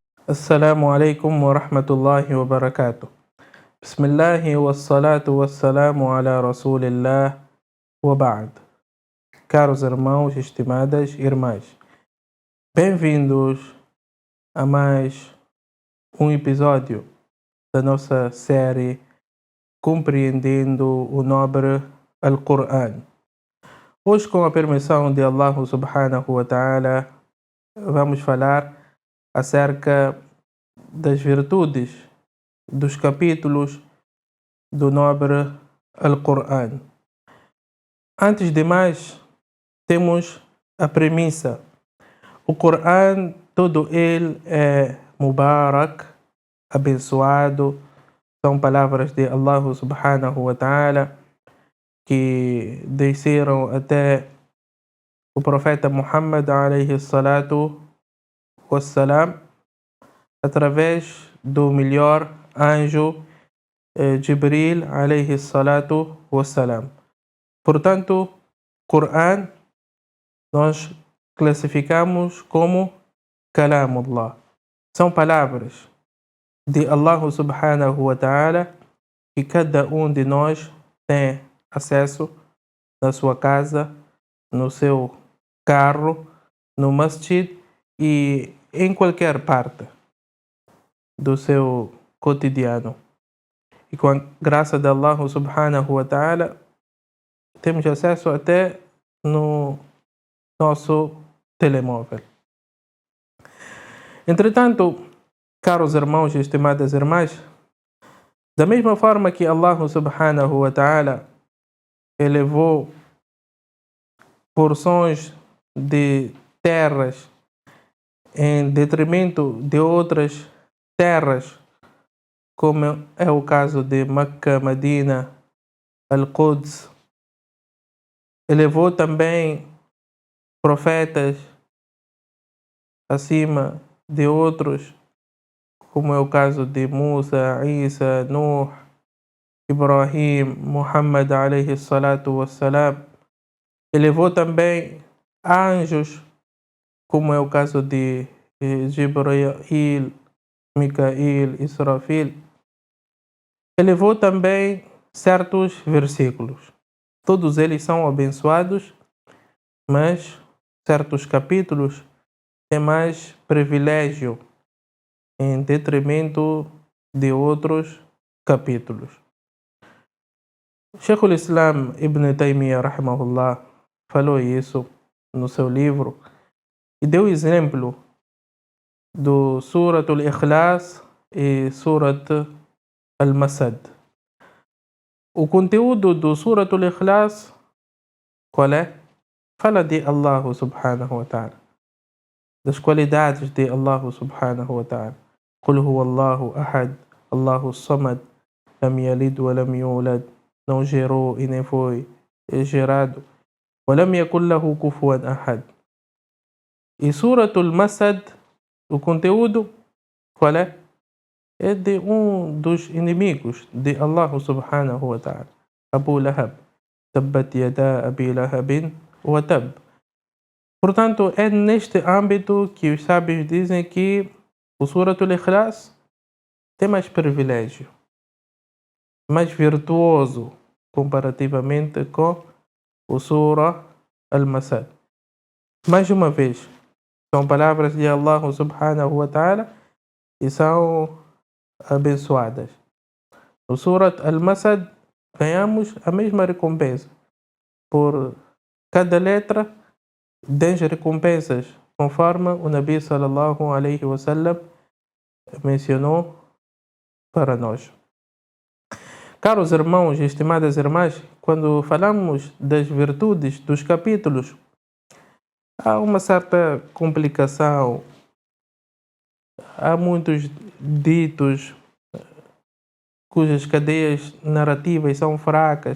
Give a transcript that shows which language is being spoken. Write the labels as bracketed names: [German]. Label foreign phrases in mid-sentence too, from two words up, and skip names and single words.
[Arabic] السلام عليكم ورحمة الله وبركاته. بسم الله والصلاة والسلام على رسول الله وبعد. [Portuguese] Caros irmãos, estimadas irmãs, bem-vindos a mais um episódio da nossa série Compreendendo o Nobre Al-Qur'an. Hoje, com a permissão de Allah [Arabic] سبحانه وتعالى, [Portuguese] vamos falar acerca das virtudes dos capítulos do nobre Al-Qur'an. Antes de mais, temos a premissa. O Qur'an, todo ele é Mubarak, abençoado. São palavras de Allah [Arabic] سبحانه وتعالى [Portuguese] que desceram até o profeta Muhammad [Arabic] عليه الصلاة والسلام [Portuguese] através do melhor anjo Jibril [Arabic] عليه الصلاة والسلام. [Portuguese] Portanto, Qur'an nós classificamos como Kalamullah. São palavras de Allah [Arabic] سبحانه وتعالى [Portuguese] que cada um de nós tem acesso na sua casa, no seu carro, no masjid e em qualquer parte do seu cotidiano. E com a graça de Allah [Arabic] سبحانه وتعالى [Portuguese] temos acesso até no nosso telemóvel. Entretanto, caros irmãos e estimadas irmãs, da mesma forma que Allah [Arabic] سبحانه وتعالى [Portuguese] elevou porções de terras em detrimento de outras terras, como é o caso de Meca, Medina, Al-Quds, elevou também profetas acima de outros, como é o caso de Musa, Isa, Nuh, Ibrahim, Muhammad [Arabic] عليه الصلاة والسلام. [Portuguese] Elevou também anjos, como é o caso de Jibril, Micael, Israfil. Elevou também certos versículos. Todos eles são abençoados, mas certos capítulos têm mais privilégio em detrimento de outros capítulos. Sheikh al-Islam Ibn Taymiyyah rahimahullah falou isso no seu livro e deu exemplo do Surat al-Ikhlas e Surat al-Masad. O conteúdo do Surat al-Ikhlas qual é? Fala de Allah [Arabic] سبحانه وتعالى, [Portuguese] das qualidades de Allah [Arabic] سبحانه وتعالى. قل هو الله أحد، الله الصمد، لم يلد ولم يولد, [Portuguese] não gerou e nem foi gerado. [Arabic] ولم يكن له كفوا أحد. [Portuguese] E Surat al-Masad, o conteúdo qual é? É de um dos inimigos de Allah [Arabic] سبحانه وتعالى, [Portuguese] Abu Lahab. [Arabic] تبت يدا أبي لهب وتب. [Portuguese] Portanto, é neste âmbito que os sábios dizem que o Surat al-Ikhlas tem mais privilégio, mais virtuoso comparativamente com o Surah al-Masad. Mais uma vez, são palavras de Allah [Arabic] سبحانه وتعالى [Portuguese] e são abençoadas. No Surat al-Masad ganhamos a mesma recompensa. Por cada letra, 10 recompensas, conforme o Nabi [Arabic] صلى الله عليه وسلم [Portuguese] mencionou para nós. Caros irmãos e estimadas irmãs, quando falamos das virtudes dos capítulos, há uma certa complicação, há muitos ditos cujas cadeias narrativas são fracas.